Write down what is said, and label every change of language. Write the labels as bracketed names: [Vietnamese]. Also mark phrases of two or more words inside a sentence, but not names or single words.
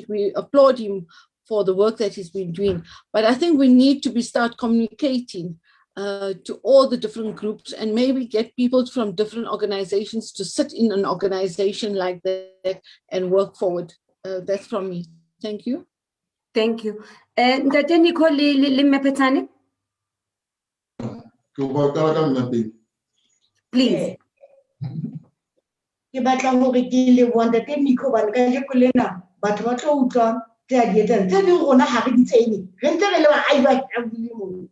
[English] We applaud him for the work that he's been doing. But I think we need to start communicating to all the different groups and maybe get people from different organizations to sit in an organization like that and work forward. That's from me. Thank you. Thank you. [Southern Sotho] Ntate Nico le Mmapetsane, please. Ke batla hore ke leboha ntate Nico hobane kajeko lena batho ba tlo utlwa tse a di etsang tse ding rona ha re di tsene re ntse re le baahi ba Sharpeville moo.